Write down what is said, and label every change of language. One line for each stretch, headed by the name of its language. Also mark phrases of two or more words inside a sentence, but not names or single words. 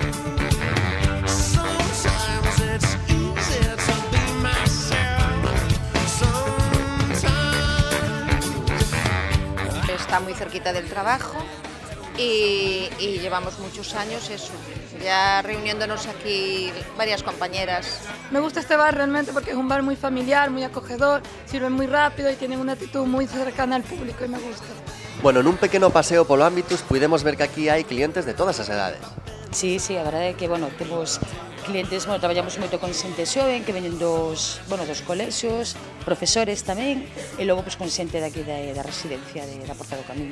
Spanish: Está muy cerquita del trabajo y llevamos muchos años eso, ya reuniéndonos aquí varias compañeras. Me gusta este bar realmente porque es un bar muy familiar, muy acogedor, sirven muy rápido y tienen una actitud muy cercana al público y me gusta. Bueno,
Galician: nun pequeno paseo polo Ambitus pudemos ver que aquí hai clientes de todas as edades. Sí, a verdade é que, temos clientes, traballamos moito con xente xoven que veñen dos colexios, profesores tamén, e logo con xente daqui da residencia da Porta do Camiño.